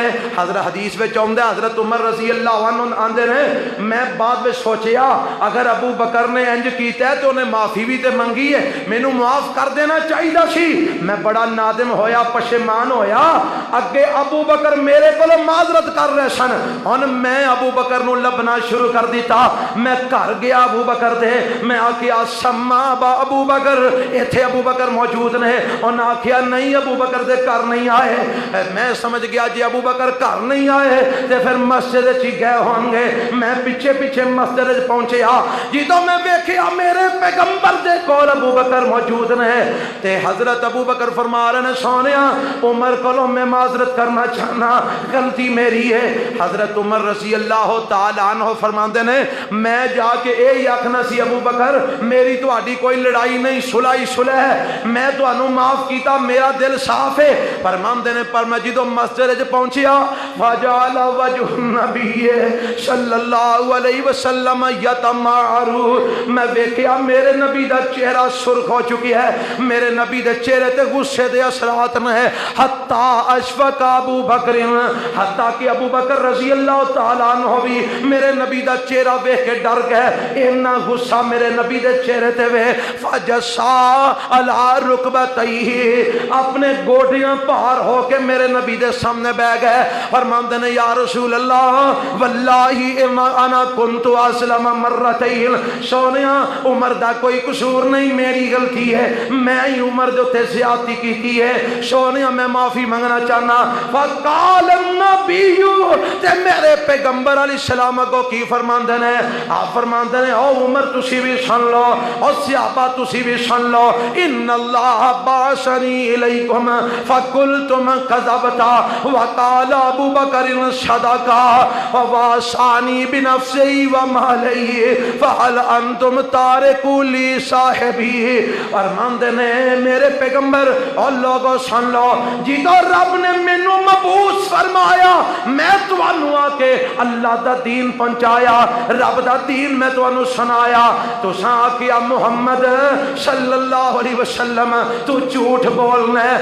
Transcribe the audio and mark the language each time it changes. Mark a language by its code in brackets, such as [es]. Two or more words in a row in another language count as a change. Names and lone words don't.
[pa] حضرت حدیث میں چاہندے حضرت عمر [ar] رضی اللہ عنہ [pa] آندے نے، میں بعد میں سوچیا اگر ابو بکر نے انج کیتا ہے تو انہیں معافی بھی تے منگی ہے، مینوں معاف کر دینا چاہیے سی، میں بڑا نادم ہویا، پشیمان ہویا، اگے ابو بکر میرے کو معذرت کر رہے سن، ہن میں ابو بکر نو لبنا شروع کر دیتا، میں گھر گیا ابو بکر دے، میں آکیا سما با ابو بکر، ایتھے ابو بکر موجود نے انہاں آکھیا نہیں ابو بکر دے گھر نہیں آئے. میں سمجھ گیا جی ابو بکر گھر نہیں آئے تے پھر مسجد چ گئے ہون گے. میں پیچھے پیچھے مسجد چ پہنچیا. جدوں میں ویکھیا میرے پیغمبر دے کول ابو بکر موجود نے تے حضرت ابو بکر فرما رہے نے سونیا عمر کولوں میں معذرت کرنا چاہنا, غلطی میری ہے. حضرت عمر [ar] رضی اللہ تعالی عنہ [pa] فرماندے نے میں جا کے اے آکھنا سی ابو بکر میری تہاڈی کوئی لڑائی نہیں, صلح ہی صلح ہے, میں تانوں معاف کیتا, میرا دل صاف ہے. فرماندے نے پر میں جدوں مسجد وچ پہنچیا [ar] فجعل وجه النبی صلی اللہ علیہ وسلم یتمعر, [pa] میں ویکھیا میرے نبی دا چہرہ سرخ ہو چکی ہے, میرے نبی دے چہرے تے غصے دے اثرات نے. [ar] حتی اشفق ابو بکر, [pa] حتی کہ ابو بکر [ar] رضی اللہ تعالی عنہ [pa] بھی میرے نبی دا چہرہ ویکھ کے ڈر گئے, اتنا غصہ میرے نبی دے چہرے تے وے. [ar] فجسا علی رکبتیہ, [pa] اپنے گوڈیاں پار ہو کے میرے نبی دے سامنے بیٹھ گئے. فرماندے نے [ar] یا رسول اللہ واللہ انا کنت اسلم مرتین, [pa] سونیا عمر دا کوئی قصور نہیں, میری غلطی ہے, میں ہی عمر دے تے زیادتی کیتی ہے, سونیا میں معافی منگنا چاہنا. [ar] فقال النبی, [pa] تے میرے پیغمبر [ar] علیہ السلام [pa] کو کی فرماندے نے, آپ فرماندے نے او عمر تسی بھی سن لو, او صحابہ تسی بھی سن لو, [ar] ان اللہ بعثنی الیکم فقلتم کذبتا وقال ابو بکر صدقا ووصانی بنفسی ومالی فهل انتم تارکو لی صاحبی. [pa] فرماندے نے میرے پیغمبر اور لوگوں سن لو, جدو رب نے مینوں مبعوث فرمایا میں تانوں آ کے اللہ دا دین پہنچایا, رب دا دین میں تانوں سنایا, تساں آکھیا محمد [ar] صلی اللہ علیہ وسلم [pa] تو جھوٹ بولنا ہے.